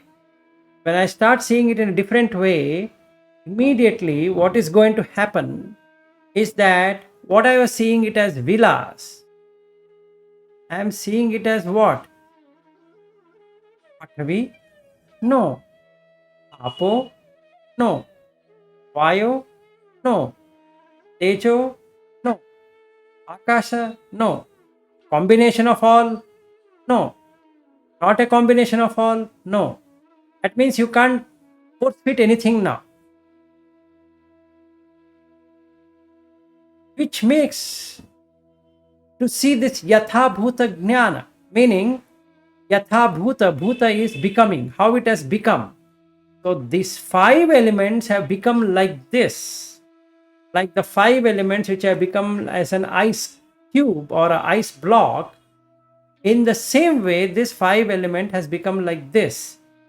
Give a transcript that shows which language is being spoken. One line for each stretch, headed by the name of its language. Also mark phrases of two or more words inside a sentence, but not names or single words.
English: When I start seeing it in a different way, immediately what is going to happen is that what I was seeing it as vilas, I am seeing it as what? Pathavi? No. Apo? No. Vayo? No. Tejo? No. Akasha? No. Combination of all? No. Not a combination of all? No. That means you can't force fit anything now. Which makes to see this
Sanskrit: yatha bhuta jnana,
English: meaning
Sanskrit: yatha bhuta,
English: bhuta is becoming, how it has become. So these 5 elements have become like this, like the 5 elements which have become as an ice cube or an ice block. In the same way, this 5 element has become like this.